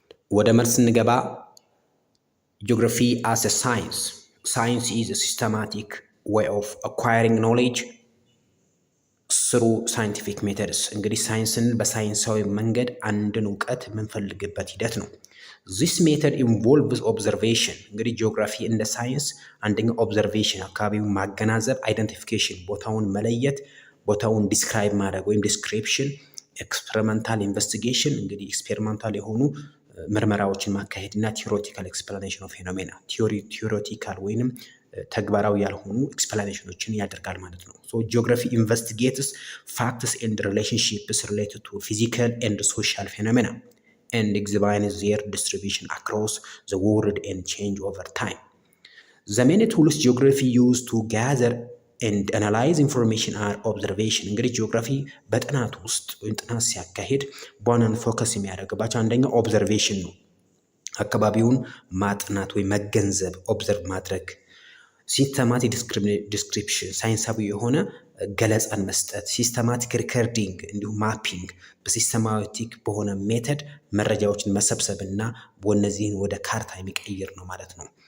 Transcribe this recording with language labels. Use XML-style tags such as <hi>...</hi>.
<am>ወደ መልስ እንገባ።</am> <en>Geography as a science. Science is a systematic way of acquiring knowledge through scientific methods.</en> <am>እንግዲህ ሳይንስን በሳይንሳዊ መንገድ አንድን እውቀት የምንፈልግበት ሂደት ነው።</am> <en>This method involves observation.</en> <am>እንግዲህ ጂኦግራፊ እንደ ሳይንስ አንደኛው ኦብዘርቬሽን፣ አካባቢውን ማገናዘብ፣ አይደንቲፊኬሽን፣ ቦታውን መለየት፣ ቦታውን ዲስክራይብ ማድረግ ወይም ዲስክሪፕሽን፣ ኤክስፐሪመንታል ኢንቨስቲጌሽን እንግዲህ ኤክስፔሪመንታል የሆኑ ምርመራዎችን ማካሄድ እና ቲዮሬቲካል ኤክስፕላኔሽን ኦፍ ፌኖሜና ቲዮሬቲካል ወይንም ተግባራዊ ያልሆኑ ኤክስፕላኔሽኖችን ያደርጋል ማለት ነው።</am> <en>ሶ ጂኦግራፊ ኢንቨስቲጌትስ ፋክትስ ኤንድ ሪሌሽንሺፕስ ሪሌትድ ቱ ፊዚካል ኤንድ ሶሻል ፌኖሜና and examines their distribution across the world and change over time. The main tools geography used to gather and analyze information are observation.</en> <am>እንግዲህ ጂኦግራፊ በጥናት ውስጥ ወይም ጥናት ሲያካሄድ በዋናነት ፎከስ የሚያደርግባቸው አንደኛው ኦብዘርቬሽን ነው። አካባቢውን ማጥናት ወይ መገንዘብ ኦብዘርቭ ማድረግ። ሲስተማቲክ ዲስክሪፕሽን ሳይንሳዊ የሆነ ገለጻን መስጠት፣ ሲስተማቲክ ሪከርዲንግ እንዲሁም ማፒንግ በሲስተማቲክ በሆነ ሜተድ መረጃዎችን መሰብሰብ እና እነዚህን ወደ ካርታ የሚቀይር ነው ማለት ነው።</am>